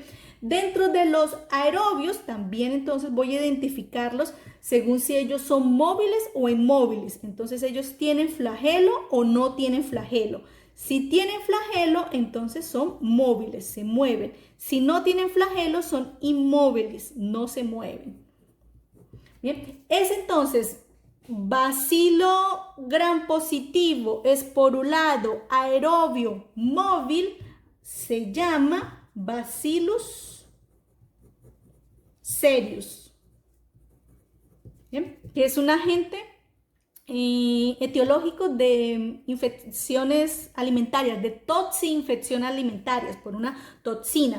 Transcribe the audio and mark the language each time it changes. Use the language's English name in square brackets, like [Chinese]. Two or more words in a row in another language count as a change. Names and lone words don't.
[Spanish] Dentro de los aerobios también entonces voy a identificarlos según si ellos son móviles o inmóviles. Entonces ellos tienen flagelo o no tienen flagelo. Si tienen flagelo, entonces son móviles, se mueven. Si no tienen flagelo, son inmóviles, no se mueven. Bien, es entonces bacilo grampositivo, esporulado, aerobio, móvil, se llama Bacillus cereus. ¿Bien? Que es un agente etiológico de infecciones alimentarias, de toxinfecciones alimentarias por una toxina.